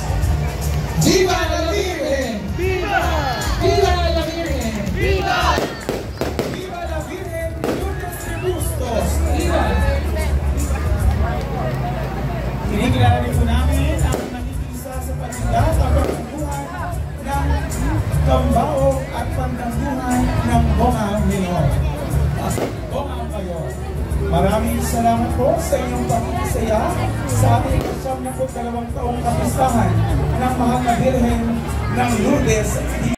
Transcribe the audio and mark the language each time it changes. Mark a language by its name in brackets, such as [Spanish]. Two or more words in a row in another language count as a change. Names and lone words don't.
[Spanish] Viva la Virgen! Viva! Viva la Virgen! Viva! Viva la Virgen Lourdes de Bustos! Viva! [Filipino] Kinikilala rin po namin ang nakikisa sa paninda at pagkakuhan ng kambao at pagkakuhan ng Bonga Minor. Bonga Mayor. Maraming salamat po sa inyong pagkikisaya sa ating 72 taong kapistahan ng Mahal na Birhen ng Lourdes.